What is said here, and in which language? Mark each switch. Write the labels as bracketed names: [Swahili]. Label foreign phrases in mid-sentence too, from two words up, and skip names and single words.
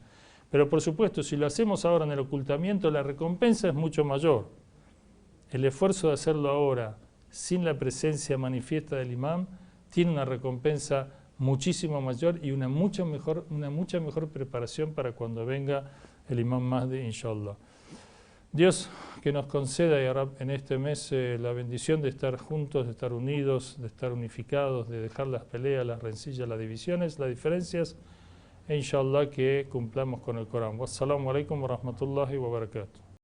[Spanish] Pero por supuesto, si lo hacemos ahora en el ocultamiento, la recompensa es mucho mayor. El esfuerzo de hacerlo ahora, sin la presencia manifiesta del imam, tiene una recompensa muchísimo mayor y una mucha mejor preparación para cuando venga el imam Mahdi, inshallah. Dios que nos conceda, ya Rab, en este mes la bendición de estar juntos, de estar unidos, de estar unificados, de dejar las peleas, las rencillas, las divisiones, las diferencias, e inshallah que cumplamos con el Corán. [Arabic] والسلام عليكم ورحمة الله وبركاته.